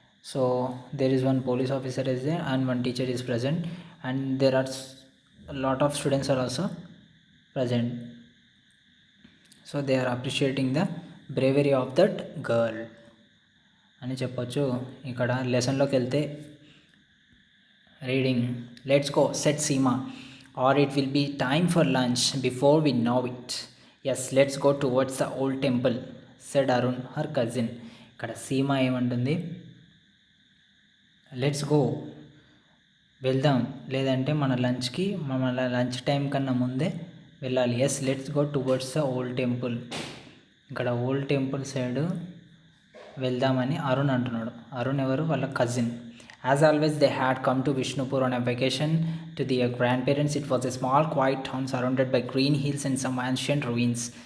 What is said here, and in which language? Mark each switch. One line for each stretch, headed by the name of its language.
English: So there is one police officer is there and one teacher is present and there are lot of students are also present. So they are appreciating the bravery of that girl
Telugu: అని చెప్పొచ్చు. ఇక్కడ లెసన్లోకి వెళ్తే reading.
English: Let's go set Seema or it will be time for lunch before we know it. Yes, let's go towards the old temple, said Arun, her cousin.
Telugu: ఇక్కడ సీమా ఏమంటుంది?
English: let's go,
Telugu: వెళ్దాం, లేదంటే మన lunch time కన్నా ముందే వెళ్ళాలి.
English: Yes, let's go towards the old temple.
Telugu: ఇక్కడ old temple side వెళ్దామని అరుణ్ అంటున్నాడు. అరుణ్ ఎవరు? వాళ్ళ cousin.
English: As always, they had come to Vishnupur on a vacation to their grandparents. It was a small, quiet town surrounded by green hills and some ancient ruins.